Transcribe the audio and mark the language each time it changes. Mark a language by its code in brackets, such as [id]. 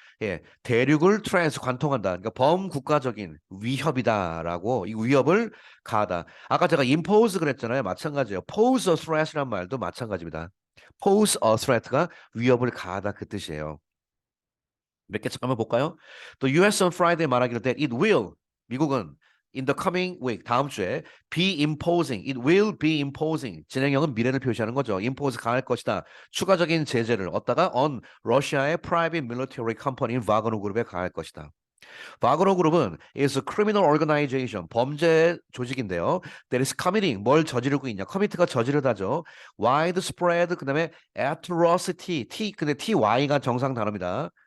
[ko] 예, 대륙을 트랜스 관통한다. 그러니까 범국가적인 위협이다라고 이 위협을 가하다. 아까 제가 impose 그랬잖아요. 마찬가지예요. [en] pose a threat [ko] 이란 말도 마찬가지입니다. pose a threat가 위협을 가하다 그 뜻이에요. 몇 개 잠깐만 볼까요? [en] The US on Friday [ko] 말하기로 [en] that it will [ko] 미국은 [en] in the coming week [ko] 다음 주에 [en] be imposing it will be imposing [ko] 진행형은 미래를 표시하는 거죠. impose 가할 것이다. 추가적인 제재를 얻다가 on 러시아의 [en] private military company [ko] 바그너 그룹에 가할 것이다. 바그너 그룹은 [en] is a criminal organization [ko] 범죄 조직인데요. [en] That is committing [ko] 뭘 저지르고 있냐? commit가 저지르다죠. widespread 그다음에 atrocity T 근데 TY가 정상 단어입니다.